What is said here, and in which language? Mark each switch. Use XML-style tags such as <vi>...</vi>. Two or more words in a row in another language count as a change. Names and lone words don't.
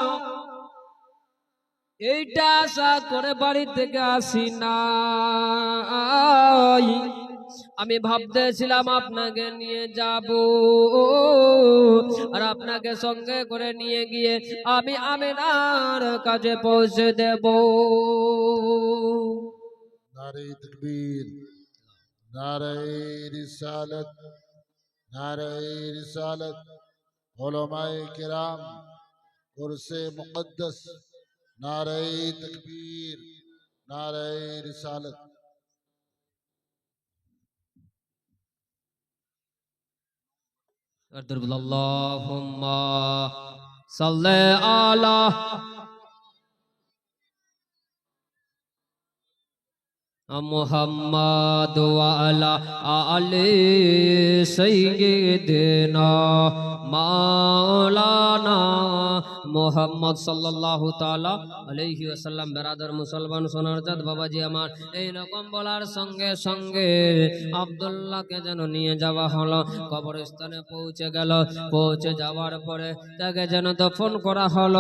<bn>এইটা আশা করে বাড়ি থেকে আসি না, আমি ভাবতেছিলাম আপনাকে নিয়ে যাব, আর আপনাকে সঙ্গে করে নিয়ে গিয়ে আমি আমিনার কাছে পৌঁছে দেব।</bn> <ur>نعرۂ تکبیر، نعرۂ رسالت، نعرۂ رسالت، علمائے کرام، کرسیِ مقدس، نعرۂ تکبیر، نعرۂ رسالت.</ur> <ar>اللهم صل على محمد وعلى آل سيدنا مولانا محمد صلى الله تعالى عليه وسلم.</ar> <bn>বেরাদার মুসলমান সোনার চাঁদ বাবাজি আমার, এই রকম বলার সঙ্গে সঙ্গে আব্দুল্লাহকে যেন নিয়ে যাওয়া হলো, কবরস্থানে পৌঁছে গেল। পৌঁছে যাওয়ার পরে তাকে যেন দফন করা হলো।</bn>